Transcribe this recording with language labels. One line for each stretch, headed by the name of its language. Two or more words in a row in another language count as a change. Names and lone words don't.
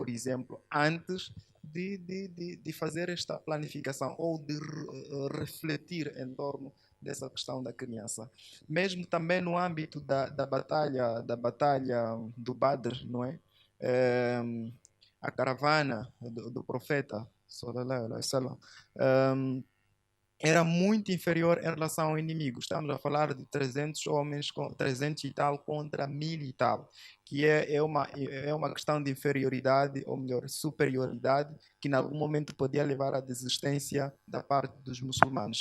Portuguese: Por exemplo, antes de fazer esta planificação ou de refletir em torno dessa questão da criança. Mesmo também no âmbito da batalha do Badr, não é? A caravana do profeta,
Arabic: صلى الله عليه وسلم,
Portuguese: era muito inferior em relação ao inimigo. Estamos a falar de 300 homens, 300 e tal contra 1000 e tal, que é uma questão de inferioridade, ou melhor, superioridade, que em algum momento podia levar à desistência da parte dos muçulmanos.